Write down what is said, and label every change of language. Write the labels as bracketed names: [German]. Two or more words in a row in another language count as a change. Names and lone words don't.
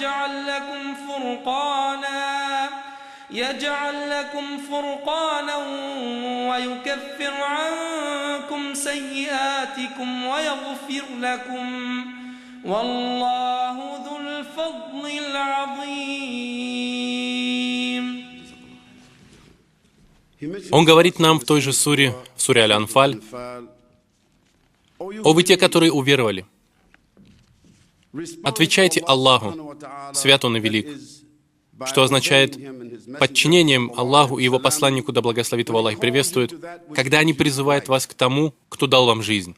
[Arabic] يجعل لكم فرقانا ويكفر عنكم سيئاتكم ويغفر لكم والله ذو الفضل العظيم. [Russian] Он говорит нам в той же суре, в суре Аль-Анфаль: «О вы те, которые уверовали, отвечайте Аллаху, свят Он и велик», что означает подчинением Аллаху и Его посланнику, да благословит Его Аллах и приветствует, когда они призывают вас к тому, кто дал вам жизнь.